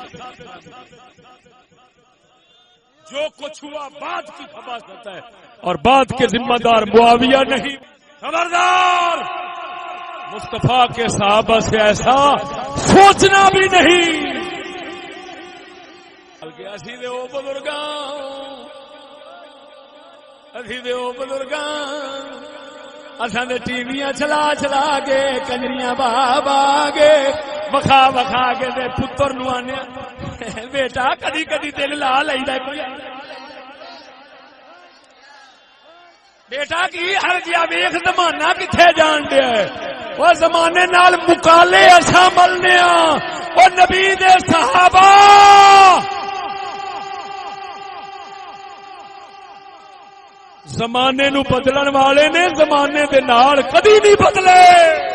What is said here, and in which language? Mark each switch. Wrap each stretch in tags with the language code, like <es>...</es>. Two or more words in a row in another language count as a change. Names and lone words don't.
<ur>جو کچھ ہوا بعد کی خباثت ہے اور بعد کے ذمہ دار معاویہ نہیں خبردار مصطفیٰ کے صحابہ سے ایسا سوچنا بھی نہیں</ur> <pa>بلکہ اسی دے او بزرگاں اسی دے او بزرگاں اساں دے ٹی ویاں چلا چلا کے کنجریاں بابا گے وکھا وکھا کے تے پتر نو آنے بیٹا کدی کدی دل لا لیندا کوئی بیٹا کی ہر جیا ویکھ زمانہ کتھے جان دیا ہے وہ زمانے نال مکالے اساں ملنے ہاں او نبی دے صحابہ زمانے نو بدلن والے نے زمانے دے نال کدی نہیں بدلے</pa>